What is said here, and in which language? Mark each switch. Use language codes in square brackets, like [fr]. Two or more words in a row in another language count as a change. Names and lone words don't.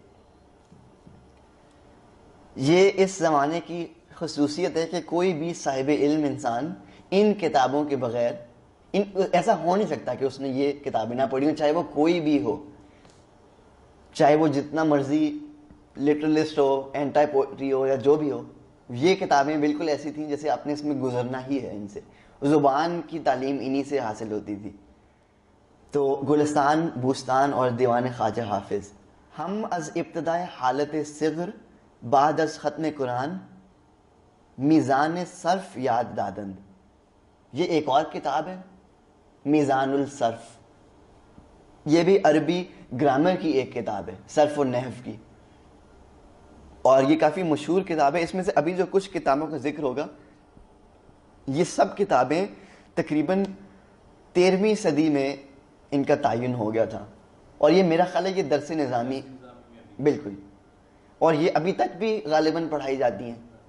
[ur] یہ اس زمانے کی خصوصیت ہے کہ کوئی بھی صاحب علم انسان ان کتابوں کے بغیر ایسا ہو نہیں سکتا کہ اس نے یہ کتابیں نہ پڑھی ہوں، چاہے وہ کوئی بھی ہو، چاہے وہ جتنا مرضی لٹرلسٹ ہو، [en] anti poetry [ur] ہو یا جو بھی ہو. یہ کتابیں بالکل ایسی تھیں جیسے آپ نے اس میں گزرنا ہی ہے. ان سے زبان کی تعلیم انہی سے حاصل ہوتی تھی. تو گلستان، بوستان اور دیوان خواجہ حافظ. [fa] ہم از ابتدائے حالت صغر بعد از ختم قرآن میزان صرف یاد دادند. [ur] یہ ایک اور کتاب ہے، میزان الصرف. یہ بھی عربی گرامر کی ایک کتاب ہے، صرف و نحو کی، اور یہ کافی مشہور کتاب ہے. اس میں سے ابھی جو کچھ کتابوں کا ذکر ہوگا یہ سب کتابیں تقریباً 13ویں صدی میں ان کا تعین ہو گیا تھا، اور یہ میرا خیال ہے یہ درس نظامی بالکل، اور یہ ابھی تک بھی غالباً پڑھائی جاتی ہیں.